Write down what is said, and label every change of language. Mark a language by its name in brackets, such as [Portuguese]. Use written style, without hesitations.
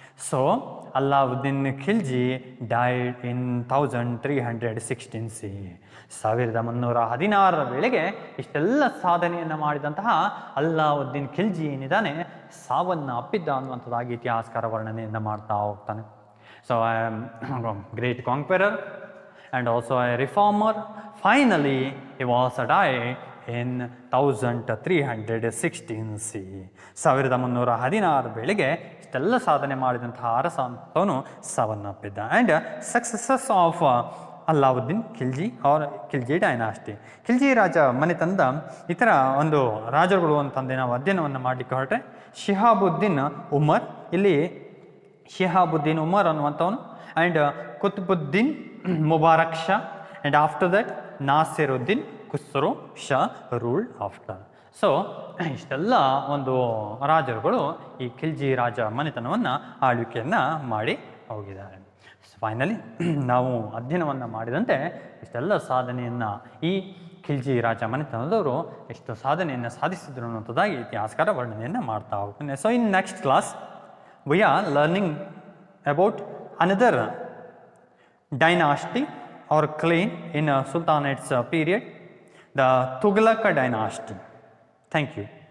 [English] So Alauddin Khilji died in 1316 CE. [Kannada] 1316 ವೇಳೆಗೆ ಇಷ್ಟೆಲ್ಲ ಸಾಧನೆಯನ್ನು ಮಾಡಿದಂತಹ ಅಲ್ಲಾವುದ್ದೀನ್ ಖಿಲ್ಜಿ ಏನಿದ್ದಾನೆ ಸಾವನ್ನು ಅಪ್ಪಿದ್ದ ಅನ್ನುವಂಥದ್ದಾಗಿ ಇತಿಹಾಸಕಾರ ವರ್ಣನೆಯನ್ನು ಮಾಡ್ತಾ ಹೋಗ್ತಾನೆ. [English] So I am a great conqueror and also a reformer. Finally, he was died in 1316 CE. [Kannada] 1316 ವೇಳೆಗೆ ಇಷ್ಟೆಲ್ಲ ಸಾಧನೆ ಮಾಡಿದಂತಹ ಅರಸ ಅಂತವನು ಸಾವನ್ನಪ್ಪಿದ್ದ. [English] And successors of Alauddin Khilji are Khilji dynasty. [Kannada] Khilji ರಾಜ ಮನೆತನದ ಇತರ ಒಂದು ರಾಜರುಗಳು ಅಂತಂದು ನಾವು ಅಧ್ಯಯನವನ್ನು ಮಾಡಲಿಕ್ಕೆ ಹೊರಟ್ರೆ ಶಿಹಾಬುದ್ದೀನ್ ಉಮರ್, ಇಲ್ಲಿ Shihabuddin Umar ಅನ್ನುವಂಥವನು, and Qutubuddin Mubarak Shah, [English] and after that [Kannada] Nasiruddin Khusro Shah ruled after. So ಇಷ್ಟೆಲ್ಲ ಒಂದು ರಾಜರುಗಳು ಈ ಖಿಲ್ಜಿ ರಾಜ ಮನೆತನವನ್ನು ಆಳ್ವಿಕೆಯನ್ನು ಮಾಡಿ ಹೋಗಿದ್ದಾರೆ. ಫೈನಲಿ ನಾವು ಅಧ್ಯಯನವನ್ನು ಮಾಡಿದಂತೆ ಇಷ್ಟೆಲ್ಲ ಸಾಧನೆಯನ್ನು ಈ ಖಿಲ್ಜಿ ರಾಜ ಮನೆತನದವರು ಎಷ್ಟು ಸಾಧನೆಯನ್ನು ಸಾಧಿಸಿದ್ರು ಅನ್ನುವಂಥದ್ದಾಗಿ ಇತಿಹಾಸಕಾರ ವರ್ಣನೆಯನ್ನು ಮಾಡ್ತಾ ಹೋಗ್ತಾನೆ. [English] So in next class we are learning about another dynasty or clan in Sultanate's period, the Tughlaq dynasty. Thank you.